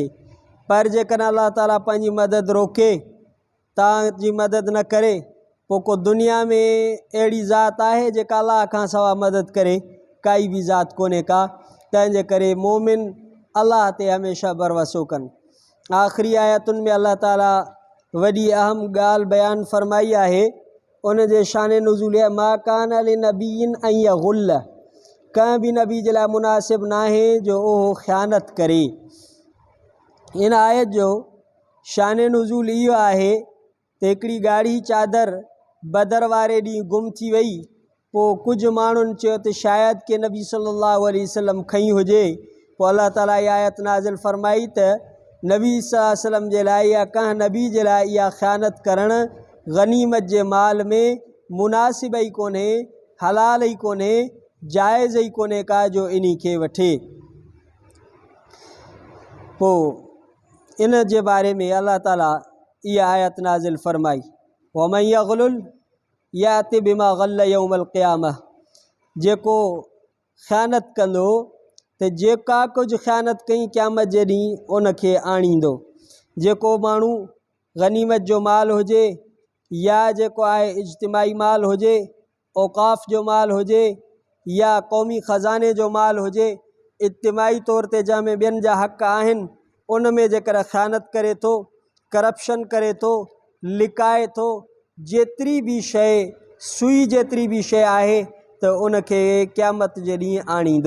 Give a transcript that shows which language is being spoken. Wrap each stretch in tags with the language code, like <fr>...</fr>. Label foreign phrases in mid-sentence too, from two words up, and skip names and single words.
<sd>पर जेकॾहिं अल्लाह ताला पंहिंजी मदद रोके, तव्हांजी मदद न करे, पोइ को दुनिया में अहिड़ी ज़ात आहे जेका अल्लाह खां सवाइ मदद करे? काई बि ज़ात कोन्हे का। तंहिंजे करे मोमिन अल्लाह ते हमेशह भरवसो कनि। आख़िरी आयतुनि में अल्लाह ताला वॾी अहम ॻाल्हि बयानु फ़रमाई आहे, उन जे शान नुज़ूल आहे</sd> <ar>ما كان لنبي أن يغل,</ar> <sd>कंहिं बि नबी जे लाइ मुनासिब न आहे जो उहो ख़यानत करे। इन आयत जो शान नुज़ूल इहो आहे त हिकिड़ी ॻाढ़ी चादर बदर वारे ॾींहुं गुम थी वई। पोइ कुझु माण्हुनि चयो त शायदि के नबी</sd> <ar>صلى الله عليه وسلم</ar> <sd>खईं हुजे। पोइ अल्लाह ताला इहा आयत नाज़िल फ़रमाई त नबी</sd> <ar>صلى الله عليه وسلم</ar> <sd>जे लाइ या कंहिं नबी जे लाइ इहा ख़यानत करणु गनीमत जे माल में मुनासिब ई कोन्हे, हलाल ई कोन्हे, जाइज़ ई कोन्हे का जो इन खे वठे। पोइ इन जे बारे में अल्लाह ताला इहा आयत नाज़िल फ़रमाई</sd> <ar>ومن يغلل يأت بما غل يوم القيامة,</ar> <sd>जेको ख़यानत कंदो त जेका कुझु ख़यानत कई क़यामत जे ॾींहुं उनखे आणींदो। जेको माण्हू गनीमत जो माल हुजे या जेको आहे इज्तिमाई माल हुजे, औक़ाफ़ जो माल हुजे या क़ौमी ख़ज़ाने जो माल हुजे, इज्तिमाई तौर ते जंहिंमें ॿियनि जा हक़ आहिनि, उन में जेकर ख़यानत करे थो, करप्शन करे थो, लिकाए थो, जेतिरी बि शइ सुई जेतिरी बि शइ आहे त उनखे क़यामत जे ॾींहुं आणींदो।</sd>